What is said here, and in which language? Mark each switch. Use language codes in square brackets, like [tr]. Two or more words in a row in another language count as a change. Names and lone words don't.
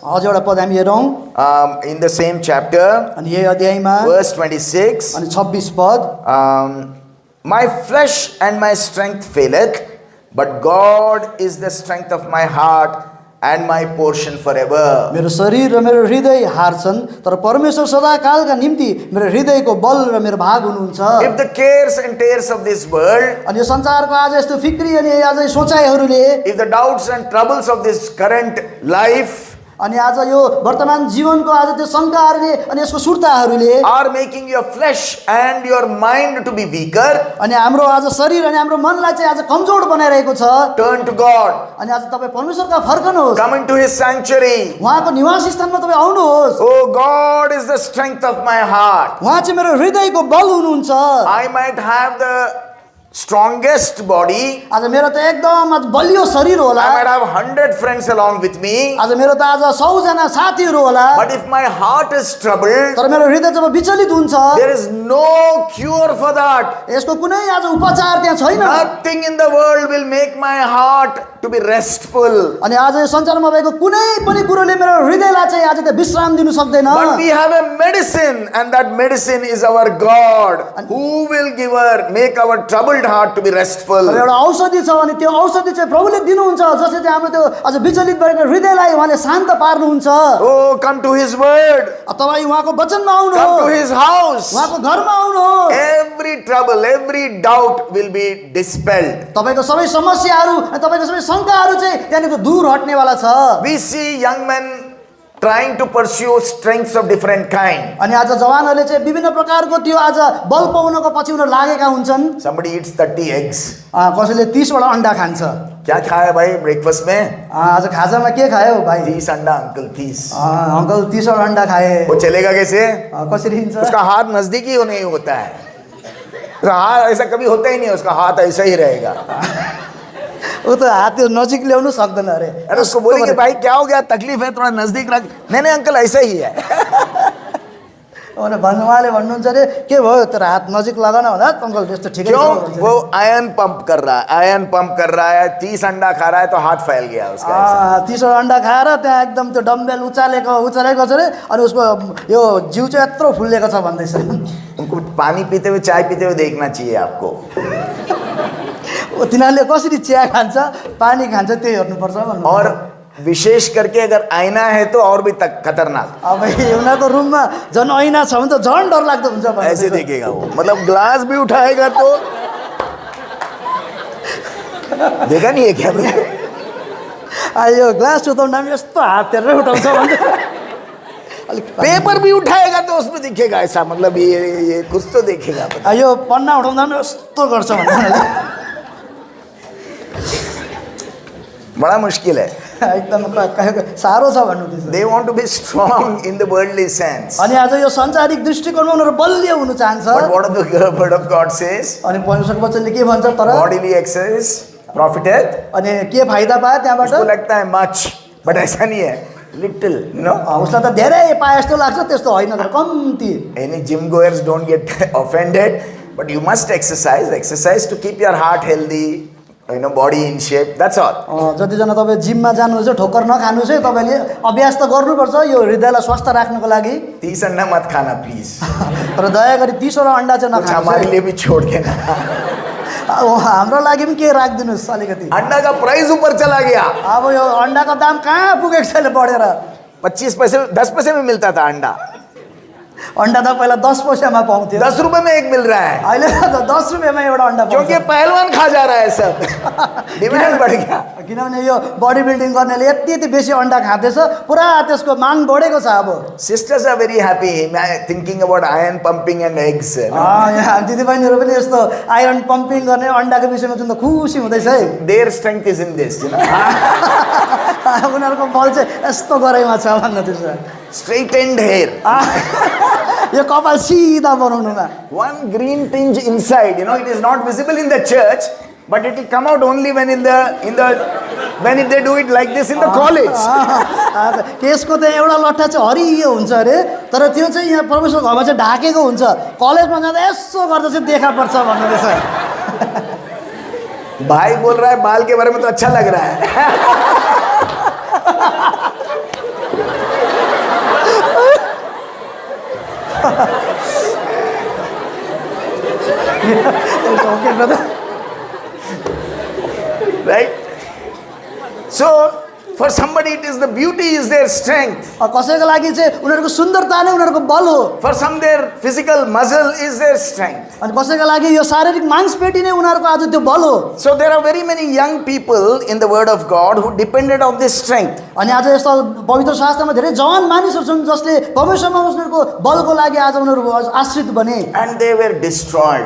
[ne] अझ एउटा पद हामी हेरौँ [en] In the same chapter, [ne] अनि यही अध्यायमा [en] verse 26. [ne] अनि 26 पद, [en] My flesh and my strength faileth, but God is the strength of my heart and my portion forever. [ne] मेरो शरीर र मेरो हृदय हार्छन् तर परमेश्वर सदाकालका निम्ति मेरो हृदयको बल र मेरो भाग हुनुहुन्छ। [en] If the cares and tears of this world, [ne] अनि यो संसारको आज यस्तो फिक्री अनि आज सोचाइहरूले, [en] if the doubts and troubles of this current life [ne] अनि आज यो वर्तमान जीवनको आज त्यो शङ्काहरूले अनि यसको सुर्ताहरूले [en] are making your flesh and your mind to be weaker, [ne] अनि हाम्रो आज शरीर अनि हाम्रो मनलाई चाहिँ आज कमजोर बनाइरहेको छ, [en] turn to God. [ne] अनि आज तपाईँ परमेश्वरका फर्कनुहोस्, [en] Come into His sanctuary. [ne] उहाँको निवास स्थानमा तपाईँ आउनुहोस्। [en] Oh, God is the strength of my heart. [ne] उहाँ चाहिँ मेरो हृदयको बल हुनुहुन्छ। [en] I might have the strongest body. [ne] आज मेरो त एकदम आज बलियो शरीर होला, [en] I might have 100 friends along with me. [ne] आज मेरो त आज 100 जना साथीहरू होला, [en] But if my heart is troubled, [ne] तर मेरो हृदय जब विचलित हुन्छ [en] there is no cure for that. [ne] यसको कुनै आज उपचार त्यहाँ छैन। [en] Nothing in the world will make my heart to be restful. [ne] अनि आज यो संसारमा भएको कुनै पनि कुरोले मेरो हृदयलाई चाहिँ आज त्यो विश्राम दिनु सक्दैन। [en] But we have a medicine, and that medicine is our God, who will make our troubled heart to be restful. [ne] तर एउटा औषधि छ अनि त्यो औषधि चाहिँ प्रभुले दिनुहुन्छ जसले चाहिँ हाम्रो त्यो आज विचलित भएको हृदयलाई उहाँले शान्त पार्नुहुन्छ। [en] Oh, come to His word. [ne] तपाईँ उहाँको वचनमा [en] Come to [ne] आउनुहोस्, [en] His house. [ne] उहाँको घरमा आउनुहोस्। [en] Every trouble, every doubt will be dispelled. [ne] तपाईको सबै समस्याहरू अनि तपाईको सबै शङ्काहरू चाहिँ त्यहाँनिर दूर हट्नेवाला छ। [en] We see young men trying to pursue strengths of different kind. [ne] अनि आज जवानहरूले चाहिँ विभिन्न प्रकारको त्यो आज बल पाउनको पछि उनीहरू लागेका हुन्छन्। [en] Somebody eats 30 eggs. [ne] कसैले 30 वटा अन्डा खान्छ। [hi] क्या खाया भाई ब्रेकफास्ट में? [ne] आज खाजामा के खायो भाइ? [hi] 30 अंडा अंकल 30. [ne] अंकल 30 वटा अन्डा खाए। [hi] वो चलेगा कैसे? [ne] कसरी हिँड्छ? [hi] उसका हाथ नजदीक ही नहीं होता है, उसका हाथ ऐसा कभी होता ही नहीं, उसका हाथ ऐसा ही रहेगा। वो तो [ne] हाथ त्यो नजिक ल्याउनु सक्दैन अरे। [hi] अरे उसको बोलेंगे भाई क्या हो गया, तकलीफ है, थोड़ा नजदीक रख। नहीं अंकल ऐसा ही है। [ne] उहाँले भन्नुहुन्छ अरे के भयो तेरो हात नजिक लगाउन भन्दा अंकल त्यस्तो ठिकै छ। [hi] क्यों? वो [en] iron pump [hi] कर रहा है, 30 अंडा खा रहा है तो हाथ फैल गया उसका। [ne] 30 अंडा खाएर त्यहाँ एकदम त्यो डम्बेल उचालेको छ अरे अनि उसको यो जिउ चाहिँ यत्रो फुल्लेको छ भन्दैछ। [hi] उनको पानी पीते हुए चाय पीते हुए देखना चाहिए आपको। [ne] तिनीहरूले कसरी चिया खान्छ पानी खान्छ त्यही हेर्नुपर्छ भन्नु। [hi] और विशेष करके अगर आईना है तो और भी खतरनाक। [ne] अब उनीहरूको रुममा झन् ऐना छ भने त झन् डर लाग्दो हुन्छ। [hi] ऐसे देखेगा वो, मतलब ग्लास भी उठाएगा तो देखा नहीं है क्या? [ne] यो ग्लास उठाउँदा पनि यस्तो हात हेरेर उठाउँछ भन्दै [hi] पेपर भी उठाएगा तो उसमें दिखेगा ऐसा, मतलब ये कुछ तो देखेगा। [ne] यो पन्ना उठाउँदा पनि यस्तो गर्छ भन्दै [hi] बड़ा मुश्किल है। [ne] एकदम साह्रो छ भन्नु। [en] They want to be strong in the worldly sense. [ne] अनि आज यो संसारिक दृष्टिकोणमा उनीहरू बलियो हुनु चाहन्छ। [en] But what the word of God says? [ne] अनि परमेश्वरको वचनले के भन्छ तर [en] Bodily exercise profiteth. [ne] अनि के फाइदा पायो त्यहाँबाट? [hi] उसको लगता है [en] much, but [hi] ऐसा नहीं है, [en] little, you know. [ne] उसलाई त धेरै पाए जस्तो लाग्छ, त्यस्तो होइन तर कम्ती। [en] Any gym goers don't get offended, but you must exercise to keep your heart healthy, you know, body in shape. That's all. [ne] जतिजना तपाईँ जिममा जानुहुन्छ ठोक्कर नखानुहोस् है, तपाईँले अभ्यास त गर्नुपर्छ यो हृदयलाई स्वस्थ राख्नको लागि। [hi] 30 अंडा मत खाना प्लीज। [ne] तर दया गरी 30 वटा अन्डा चाहिँ नखानुहोस्। [hi] हमारे लिए भी छोड़ देना। [ne] हाम्रो लागि पनि के राखिदिनुहोस् अलिकति। [hi] अंडा का प्राइस ऊपर चला गया। [ne] अब यो अन्डाको दाम कहाँ पुगेको छ अहिले बढेर। [hi] 25 पैसे 10 पैसे में मिलता था अंडा, [ne] अन्डा त पहिला 10 पैसामा पाउँथ्यो [hi] 10 रुपए में एक मिल रहा है [ne] अहिले त 10 रुपियाँमा एउटा अन्डा [hi] क्योंकि [ne] पाउँछ [hi] पहलवान खा जा रहा है सब डिमांड बढ़ गया [ne] किनभने यो [en] body building [ne] गर्नेले यति यति बेसी अन्डा खाँदैछ पुरा त्यसको माग बढेको छ अब [en] sisters are very happy thinking about iron pumping and eggs [ne] यहाँ दिदीबहिनीहरू पनि यस्तो [en] iron pumping [ne] गर्ने अन्डाको विषयमा जुन त खुसी हुँदैछ है [en] their strength is in this [ne] उनीहरूको बल चाहिँ यस्तो गराइमा छ भन्न त्यसो [en] straightened hair [ne] यो कपाल सिधा बनाउनुमा [en] one green tinge inside it is not visible in the church but it will come out only when when they do it like this in the college [ne] केसको त एउटा लट्ठा चाहिँ हरियो हुन्छ अरे तर त्यो चाहिँ यहाँ परमेश्वर घरमा चाहिँ ढाकेको हुन्छ कलेजमा जाँदा यसो गर्दा चाहिँ देखा पर्छ भन्नुहुँदैछ [hi] भाई बोल रहा है बाल के बारे में तो अच्छा लग रहा है [en] Okay, brother. Right? So, for somebody it is the beauty is their strength. [ne] कसैको लागि चाहिँ उनीहरूको सुन्दरता नै उनीहरूको बल हो [en] For some their physical muscle is their strength. [ne] अनि कसैको लागि यो शारीरिक मांसपेटी नै उनीहरूको आज त्यो बल हो [en] So there are very many young people in the word of God who depended on this strength. [ne] अनि आज यस्तो पवित्र शास्त्रमा धेरै जवान मानिसहरू छन् जसले परमेश्वरमा उनीहरूको बलको लागि आज उनीहरू आश्रित बने [en] And they were destroyed.